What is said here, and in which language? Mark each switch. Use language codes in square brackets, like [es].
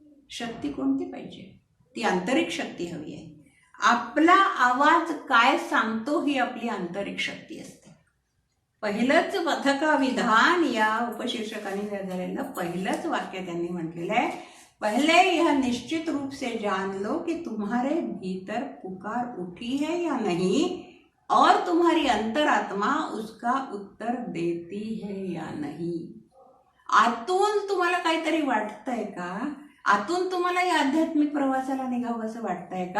[mr] शक्ती कोणती पाहिजे? ती आंतरिक शक्ती हवी आहे. आपला आवाज काय सांगतो ही आपली आंतरिक शक्ती असते. पहिलंच पथका विधान या उपशीर्षकाने झालेलं पहिलंच वाक्य त्यांनी म्हटलेलं आहे, [hi] पहले यह निश्चित रूप से जान लो कि तुम्हारे भीतर पुकार उठी है या नहीं, और तुम्हारी अंतरात्मा उसका उत्तर देती है या नाही. [mr] आतून तुम्हाला काहीतरी वाटतंय का? आतून तुम्हाला या आध्यात्मिक प्रवासाला निघावं असं वाटतंय का?